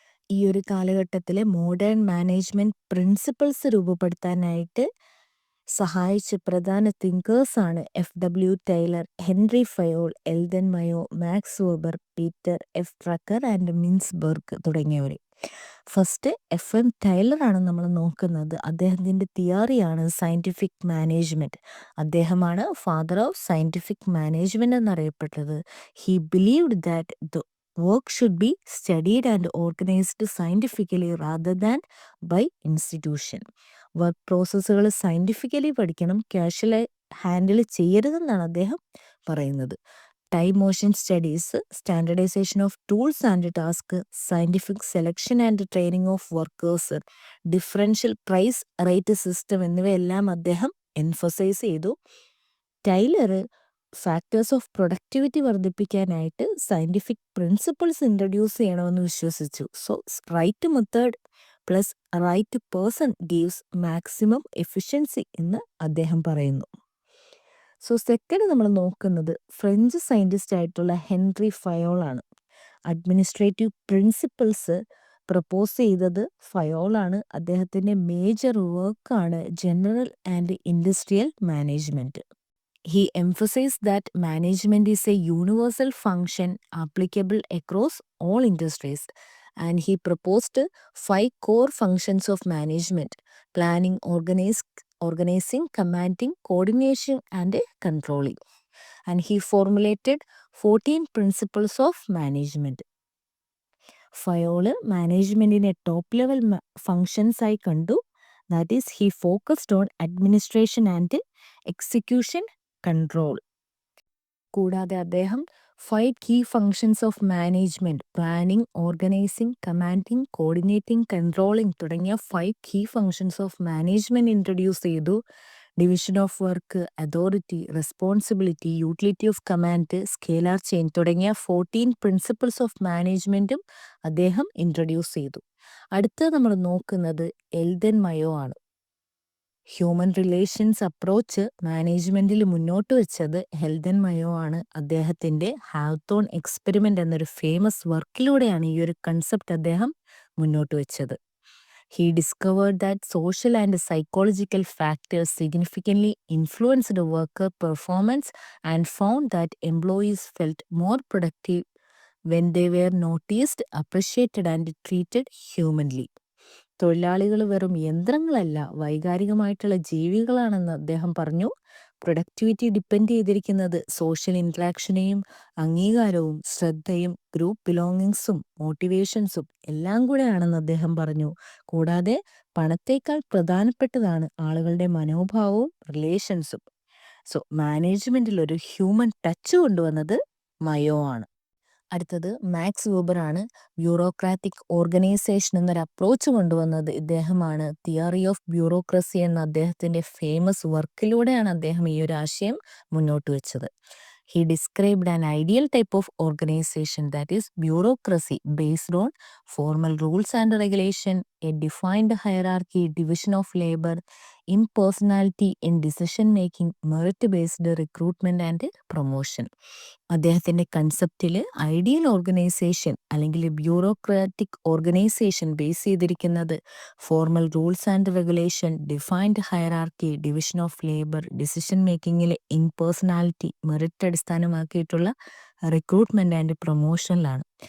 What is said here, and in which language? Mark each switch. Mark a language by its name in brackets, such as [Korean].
[Malayalam] ഈ ഒരു കാലഘട്ടത്തിലെ മോഡേൺ മാനേജ്മെൻറ്റ് പ്രിൻസിപ്പിൾസ് രൂപപ്പെടുത്താനായിട്ട് സഹായിച്ച പ്രധാന തിങ്കേഴ്സാണ് FW Taylor, Henry Fayol, എൽതൺ Mayo, max weber, Peter F. Trekker and മിൻസ്ബർഗ് തുടങ്ങിയവർ. ഫസ്റ്റ് FM ടൈലറാണ് നമ്മൾ നോക്കുന്നത്. അദ്ദേഹത്തിൻ്റെ തിയറിയാണ് സയൻറ്റിഫിക് മാനേജ്മെൻറ്റ്. അദ്ദേഹമാണ് father of scientific management എന്നറിയപ്പെട്ടത്. [English] He believed that the work should be studied and organized scientifically rather than by institution. [Malayalam] Work പ്രോസസ്സുകൾ scientifically പഠിക്കണം, കാഷ്വലായി handle ചെയ്യരുതെന്നാണ് അദ്ദേഹം പറയുന്നത്. Time motion studies, standardisation of tools and task, scientific selection and training of workers, differential price rate system എന്നിവയെല്ലാം അദ്ദേഹം emphasise ചെയ്തു. Taylor factors of productivity വർദ്ധിപ്പിക്കാനായിട്ട് scientific principles introduce ചെയ്യണമെന്ന് വിശ്വസിച്ചു. [English] so right method plus right person gives maximum efficiency [Malayalam] എന്ന് അദ്ദേഹം പറയുന്നു. So second നമ്മൾ നോക്കുന്നത് ഫ്രഞ്ച് സയൻറ്റിസ്റ്റ് ആയിട്ടുള്ള ഹെൻറി ഫയോളാണ്. അഡ്മിനിസ്ട്രേറ്റീവ് പ്രിൻസിപ്പിൾസ് പ്രപ്പോസ് ചെയ്തത് ഫയോളാണ്. അദ്ദേഹത്തിൻ്റെ മേജർ വർക്കാണ് general and industrial management. [English] He emphasized that management is a universal function applicable across all industries, and he proposed 5 core functions of management: planning, organizing, commanding, coordination, and controlling. And he formulated 14 principles of management. [Malayalam] Fayol മാനേജ്മെൻറ്റിനെ top level functions ആയി കണ്ടു. [English] That is he focused on administration and execution control. [Malayalam] കൂടാതെ അദ്ദേഹം 5 key functions of management, planning, organising, commanding, coordinating, controlling തുടങ്ങിയ 5 key functions of management introduce ചെയ്തു. Division of work, authority, responsibility, utility of command, scalar chain തുടങ്ങിയ 14 principles of മാനേജ്മെൻറ്റും അദ്ദേഹം introduce ചെയ്തു. അടുത്ത നമ്മൾ നോക്കുന്നത് എൽദൻ മയോ ആണ്. ഹ്യൂമൻ റിലേഷൻസ് അപ്രോച്ച് മാനേജ്മെൻറ്റിൽ മുന്നോട്ട് വെച്ചത് എൽദൻ മയോ ആണ്. അദ്ദേഹത്തിൻ്റെ ഹാവ്തോൺ എക്സ്പെരിമെൻ്റ് എന്നൊരു ഫേമസ് വർക്കിലൂടെയാണ് ഈ ഒരു കൺസെപ്റ്റ് അദ്ദേഹം മുന്നോട്ട് വെച്ചത്. [English] He discovered that social and psychological factors significantly influenced worker performance and found that employees felt more productive when they were noticed, appreciated and treated humanly. [Malayalam] തൊഴിലാളികൾ വെറും യന്ത്രങ്ങളല്ല, വൈകാരികമായിട്ടുള്ള ജീവികളാണെന്ന് അദ്ദേഹം പറഞ്ഞു. പ്രൊഡക്ടിവിറ്റി ഡിപ്പെൻഡ് ചെയ്തിരിക്കുന്നത് സോഷ്യൽ ഇൻട്രാക്ഷനെയും അംഗീകാരവും ശ്രദ്ധയും ഗ്രൂപ്പ് ബിലോങ്ങിങ്സും മോട്ടിവേഷൻസും എല്ലാം കൂടെയാണെന്ന് അദ്ദേഹം പറഞ്ഞു. കൂടാതെ പണത്തേക്കാൾ പ്രധാനപ്പെട്ടതാണ് ആളുകളുടെ മനോഭാവവും റിലേഷൻസും. സോ മാനേജ്മെൻറ്റിൽ ഒരു ഹ്യൂമൻ ടച്ച് കൊണ്ടുവന്നത് മയോ ആണ്. അടുത്തത് മാക്സ് വെബറാണ്. ബ്യൂറോക്രാറ്റിക് ഓർഗനൈസേഷൻ എന്നൊരു അപ്രോച്ച് കൊണ്ടുവന്നത് ഇദ്ദേഹമാണ്. തിയറി ഓഫ് ബ്യൂറോക്രസി എന്ന അദ്ദേഹത്തിൻ്റെ ഫേമസ് വർക്കിലൂടെയാണ് അദ്ദേഹം ഈ ഒരു ആശയം മുന്നോട്ട് വെച്ചത്. [English] He described an ideal type of organization, that is bureaucracy, based on formal rules and regulation, a defined hierarchy, division of labor, impersonality in decision making, merit-based recruitment and promotion. [Malayalam] അദ്ദേഹത്തിൻ്റെ കൺസെപ്റ്റിൽ ideal organisation അല്ലെങ്കിൽ bureaucratic organisation base ചെയ്തിരിക്കുന്നത് formal rules and regulation, defined hierarchy, division of labour, decision മേക്കിങ്ങിലെ impersonality, merit അടിസ്ഥാനമാക്കിയിട്ടുള്ള recruitment and പ്രൊമോഷനിലാണ്.